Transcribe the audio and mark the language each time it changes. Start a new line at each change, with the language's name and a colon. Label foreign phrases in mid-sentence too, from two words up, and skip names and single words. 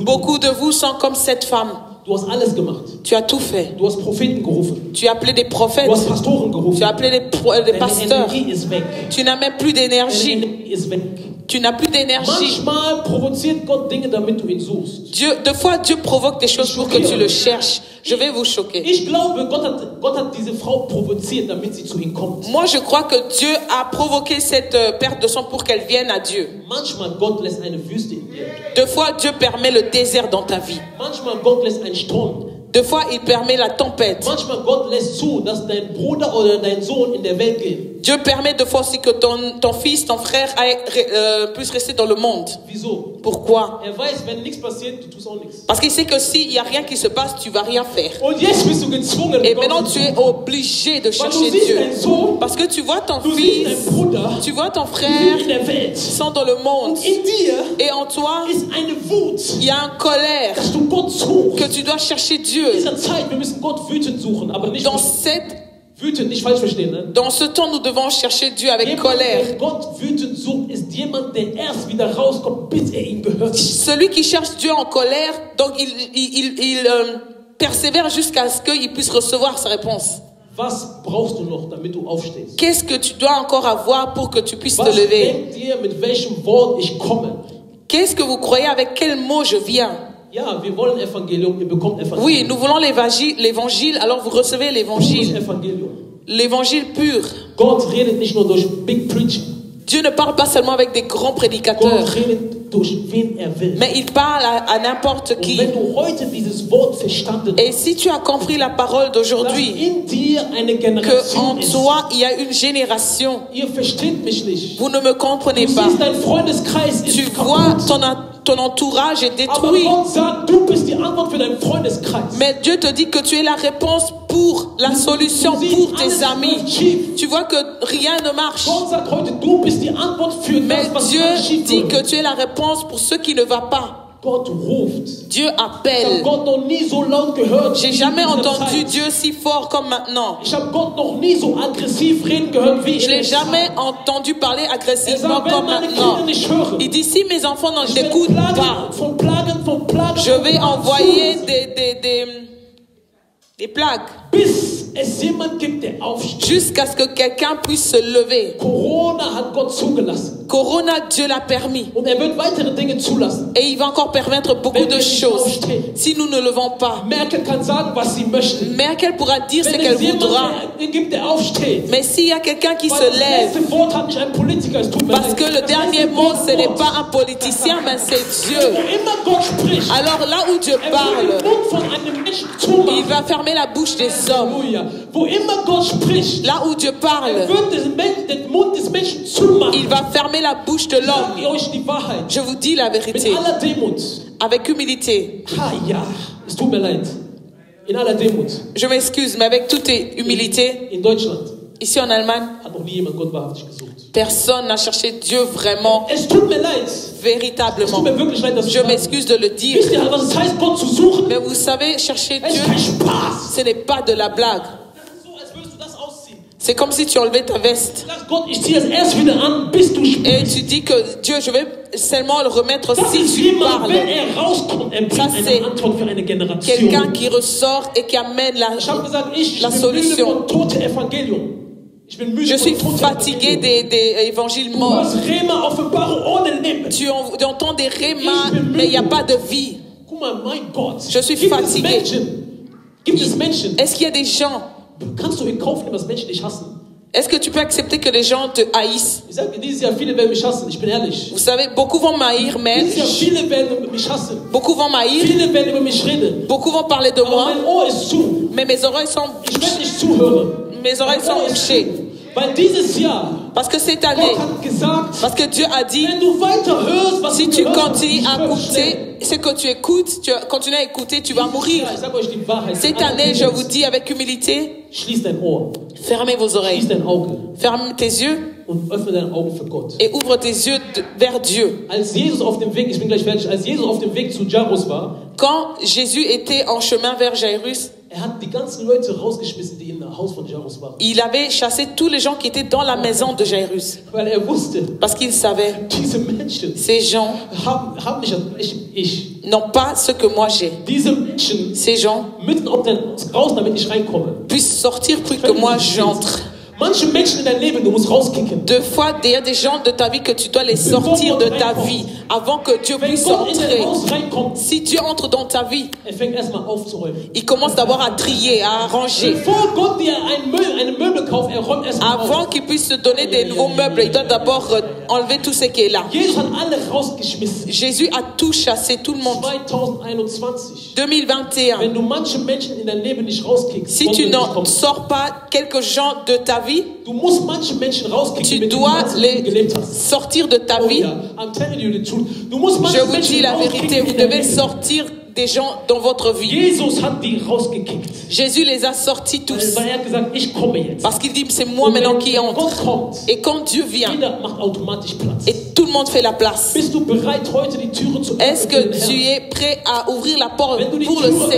French: Beaucoup de vous sont comme cette femme.
German: Du hast alles gemacht.
French: Tu as tout fait.
German: Du hast Propheten gerufen.
French: Tu as appelé des prophètes.
German: Du hast Pastoren gerufen.
French: Tu as appelé des
German: Deine
French: pasteurs.
German: Energie ist weg.
French: Tu n'as même plus
German: Deine
French: d'énergie.
German: Energie ist weg.
French: Tu n'as plus d'énergie.
German: Manchmal provoziert Gott Dinge, damit du ihn suchst.
French: Deux fois, Dieu provoque des choses pour que tu le cherches. Je vais vous choquer.
German: Ich glaube, Gott hat diese Frau provoziert, damit sie zu ihm kommt.
French: Moi, je crois que Dieu a provoqué cette perte de sang pour qu'elle vienne à Dieu.
German: Manchmal Gott lässt eine Wüste in dir.
French: Deux fois, Dieu permet le désert dans ta vie.
German: Manchmal Gott lässt einen Sturm.
French: Deux fois, il permet la tempête.
German: Manchmal Gott lässt zu, dass dein Bruder oder dein Sohn in der Welt gehen.
French: Dieu permet deux fois aussi que ton fils, ton frère puisse rester dans le monde.
German: Wieso?
French: Pourquoi?
German: Weiß, wenn nichts passiert, du tust auch nichts.
French: Parce qu'il sait que s'il n'y a rien qui se passe, tu vas rien faire.
German: Und jetzt bist du gezwungen,
French: Et
German: Gott
French: maintenant,
German: zu
French: tu es
German: suchen.
French: obligé de
German: Weil
French: chercher
German: du siehst
French: Dieu.
German: deinen Sohn,
French: Parce que tu vois ton
German: du siehst
French: fils,
German: deinen Bruder,
French: tu vois ton
German: die
French: frère,
German: sind in der Welt.
French: sont dans le monde.
German: In dir
French: Et en toi,
German: ist eine Wut,
French: il y a une colère
German: dass du Gott suchst.
French: que tu dois chercher
German: In
French: Dieu.
German: dieser Zeit, wir müssen Gott wütend suchen, aber nicht wütend, nicht falsch verstehen, ne?
French: Dans ce temps, nous devons chercher Dieu avec colère.
German: Der Gott wütend sucht, ist jemand, der erst wieder rauskommt, bis ihm gehört.
French: Celui qui cherche Dieu en colère, donc il persévère jusqu'à ce qu'il puisse recevoir sa réponse.
German: Was brauchst du noch, damit du aufstehst?
French: Qu'est-ce que tu dois encore avoir pour que tu puisses te
German: Was
French: lever?
German: denkt ihr, mit welchem Wort ich komme?
French: Qu'est-ce que vous croyez avec quel mot je viens?
German: Ja, wir wollen Evangelium, ihr bekommt Evangelium.
French: Oui, nous voulons l'évangile, alors vous recevez
German: Pures
French: l'évangile.
German: Evangelium.
French: L'évangile pur.
German: Gott redet nicht nur durch
English: Big Preaching.
French: Dieu ne parle pas seulement avec des grands prédicateurs,
German: Gott redet durch wen will.
French: mais il parle à n'importe
German: Und
French: qui.
German: wenn du heute dieses Wort verstanden
French: Et si tu as compris la parole
German: dass
French: d'aujourd'hui,
German: in dir eine
French: que
German: Generation
French: en
German: ist.
French: toi il y a une génération,
German: Ihr versteht mich nicht.
French: vous ne me comprenez
German: Du
French: pas.
German: siehst, dein Freundeskreis
French: Tu
German: ist
French: vois,
German: kaputt.
French: ton entourage est
German: Aber
French: détruit.
German: Gott sagt, du bist die Antwort für deinen Freundeskreis.
French: Mais Dieu te dit que tu es la réponse pour la solution pour tes amis. Tu vois que rien ne marche.
German: Gott sagt heute, du bist die Antwort für
French: Mais
German: das, was
French: Dieu
German: schief
French: dit
German: läuft.
French: que tu es la réponse pour ce qui ne va pas.
German: Gott ruft.
French: Dieu
German: Ich habe
French: appelle.
German: Gott noch nie so laut gehört.
French: J'ai
German: wie in
French: jamais
German: dieser
French: entendu
German: Zeit.
French: Dieu si fort comme maintenant.
German: Ich habe Gott noch nie so aggressiv reden gehört wie
French: Je
German: in
French: l'ai
German: der
French: jamais
German: Zeit.
French: agressivement parler
German: Er
French: agressivement
German: sagt, wenn
French: comme
German: meine
French: maintenant.
German: Kinder nicht hören,
French: Il dit si mes enfants
German: ich
French: ne
German: werde
French: t'écoutent pas,
German: Plagen, von Plagen,
French: je vais
German: von
French: envoyer
German: Plagen
French: des plagues
German: bis es jemand gibt, der aufsteht.
French: jusqu'à ce que quelqu'un puisse se lever.
German: Corona hat Gott zugelassen.
French: Corona, Dieu l'a permis.
German: Und er wird weitere Dinge zulassen.
French: Et il va encore permettre beaucoup de choses si nous ne levons pas.
German: Merkel kann sagen, was sie möchte.
French: Merkel pourra dire ce
German: Wenn
French: qu'elle
German: es jemand
French: voudra.
German: gibt, der aufsteht.
French: Mais s'il y a quelqu'un qui
German: Weil
French: se
German: das
French: lève,
German: letzte Wort hat nicht ein Politiker, es tut mir
French: parce
German: leid.
French: que le
German: Das
French: dernier
German: letzte
French: mot, ce n'est
German: Wort.
French: pas un politicien, mais c'est Dieu.
German: Wo immer Gott spricht,
French: Alors là où Dieu
German: er wird
French: parle,
German: den Mund von einem Menschen
French: il
German: zumachen.
French: va fermer la bouche des hommes.
German: Halleluja. Wo immer Gott spricht,
French: Là où Dieu
German: er
French: parle,
German: wird den Mund des Menschen zumachen.
French: il va fermer la bouche de
German: Ich
French: l'homme.
German: sage euch die Wahrheit.
French: Je vous dis la
German: Mit
French: vérité,
German: aller Demut.
French: avec humilité.
German: Ha, ja, es tut mir leid. In aller Demut.
French: Je m'excuse, mais avec toute humilité,
German: In Deutschland
French: ici en Allemagne,
German: hat noch nie jemand Gott wahrhaftig gesucht.
French: personne n'a cherché Dieu vraiment,
German: Es tut mir leid. Es
French: véritablement.
German: tut mir wirklich leid, dass ich
French: Je
German: sage.
French: m'excuse de le dire,
German: Wisst ihr, was es heißt, Gott zu suchen?
French: mais vous savez, chercher
German: Es
French: Dieu,
German: ist kein Spaß.
French: ce n'est pas de la blague.
German: Das ist so, als würdest du das ausziehen.
French: C'est comme si tu enlevais ta veste.
German: Sag Gott, ich ziehe es erst wieder an, bis du
French: Et
German: sprichst.
French: tu dis que Dieu, je vais seulement le remettre
German: Das
French: si
German: ist
French: tu
German: jemand,
French: parles.
German: wenn rauskommt, bringt
French: Ça, c'est
German: eine Antwort für eine
French: Quelqu'un
German: Generation.
French: qui ressort et qui amène
German: Ich habe gesagt, ich
French: la
German: bin müde
French: solution.
German: von tote Evangelium. Ich bin müde
French: Je suis
German: von tote
French: fatigué
German: Evangelium.
French: des évangiles
German: Du
French: morts.
German: hörst Rema, Offenbarung ohne Leben.
French: Tu entends des rémas, mais il n'y a pas de vie.
German: Guck mal, mein Gott.
French: Je suis
German: Gibt es
French: fatigué.
German: Menschen? Gibt es Menschen?
French: Est-ce qu'il y a des gens?
German: Kannst du in Kauf nehmen, dass Menschen dich hassen?
French: Est-ce que tu peux accepter que les gens te haïssent?
German: Ich sage dir, dieses Jahr viele werden mich hassen. Ich bin ehrlich.
French: Vous savez, beaucoup vont m'haïr, mais
German: Dieses Jahr viele werden mich hassen.
French: beaucoup vont m'haïr,
German: Viele werden über mich reden.
French: beaucoup vont parler de
German: Aber
French: moi,
German: mein Ohr ist zu.
French: mais mes oreilles sont
German: Ich werde nicht zuhören.
French: mes oreilles sont bouchées.
German: Weil dieses Jahr,
French: Parce que cette
German: Gott
French: année,
German: hat gesagt,
French: parce que Dieu a dit,
German: wenn du weiter hörst, was
French: si
German: du
French: tu
German: gehört hast,
French: continues à
German: ich verstehe.
French: écouter ce que tu écoutes, tu continues à écouter, tu vas mourir.
German: Ja, ich sage euch die Wahrheit.
French: Cette année, je vous dis avec humilité,
German: Schließ dein Ohr,
French: fermez vos oreilles,
German: schließ dein Auge
French: ferme tes yeux
German: und öffne deine Augen für Gott.
French: et ouvre tes yeux vers Dieu.
German: Als Jesus auf dem Weg, ich bin gleich fertig, als Jesus auf dem Weg zu Jairus war,
French: Quand Jésus était en chemin vers Jairus,
German: hat die ganzen Leute rausgeschmissen, die im Haus von Jairus waren.
French: il avait chassé tous les gens qui étaient dans la maison de Jairus.
German: Weil wusste,
French: Parce qu'il savait,
German: diese Menschen
French: ces gens
German: haben nicht ich.
French: n'ont pas ce que moi j'ai.
German: Diese Menschen
French: Ces gens
German: müssen auch dann raus, damit ich reinkomme.
French: puissent sortir plus que moi j'entre.
German: Manche Menschen in dein Leben, du musst rauskicken.
French: Deux fois, il y a des gens de ta vie que tu dois les sortir de ta vie avant que Dieu
German: Wenn
French: puisse
German: Gott in dein
French: entrer.
German: Haus reinkommt,
French: Si Dieu entre dans ta vie,
German: fängt erstmal aufzuräumen.
French: il commence d'abord à trier, à arranger.
German: Bevor Gott dir eine Möbel kauft, räumt erstmal
French: Avant
German: auf.
French: qu'il puisse te donner des nouveaux meubles, il doit d'abord enlever tout ce qui est là.
German: Jesus hat alle rausgeschmissen.
French: Jésus a tout chassé, tout le monde.
German: 2021.
French: 2021.
German: Wenn du manche Menschen in dein Leben nicht rauskickst,
French: Si tu n'en sors pas quelques gens de ta vie,
German: du musst manche Menschen rauskicken,
French: tu
German: mit denen
French: dois
German: du
French: les
German: gelebt hast.
French: sortir de ta
German: Oh
French: vie.
German: ja,
English: I'm telling you the truth.
German: Du musst
French: Je
German: manche
French: vous dis
German: Menschen
French: la vérité,
German: rauskicken
French: vous
German: in dein
French: devez
German: Leben.
French: sortir des gens dans votre vie.
German: Jesus hat die rausgekickt.
French: Jésus les a sortis tous.
German: Weil er hat gesagt, ich komme jetzt.
French: Parce qu'il dit, c'est moi
German: Und
French: maintenant
German: wenn
French: qui
German: Gott
French: entre.
German: kommt,
French: Et quand Dieu vient,
German: jeder macht automatisch Platz.
French: et tout le monde fait la place.
German: Bist du bereit, heute die Türen zu
French: Est-ce
German: öffnen
French: que
German: für den
French: tu
German: Herrn?
French: es prêt à ouvrir la porte
German: Wenn du die
French: pour le
German: Tür